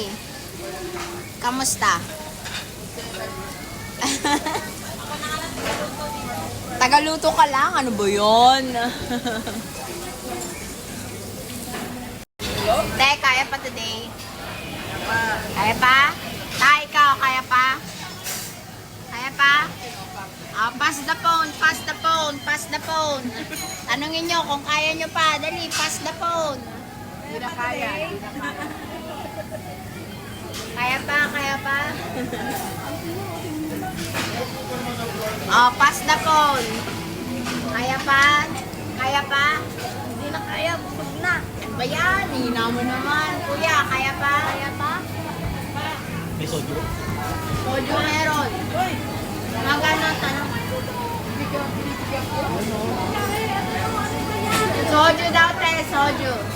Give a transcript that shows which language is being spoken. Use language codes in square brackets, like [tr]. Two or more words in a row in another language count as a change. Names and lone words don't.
[tl] Kamusta? Tagaluto ka lang? Ano ba yun? Te, kaya pa today? Kaya pa? Ta, ikaw, kaya pa? Kaya pa? [en] Ah, pass the phone, pass the phone, pass the phone. [tl] Tanungin nyo kung kaya nyo pa. Dali, [en] pass the phone. [tl] Hindi na kaya. Hindi na kaya. Kaya pa, kaya pa? [en] Oh, pass the phone. [tl] Kaya pa? Kaya pa? Hindi na kaya, busog na. Ano ba yan? Hina mo naman. Kuya, kaya pa? Kaya pa? May soju. Soju meron. Magano, tanong. Soju daw, te. Soju.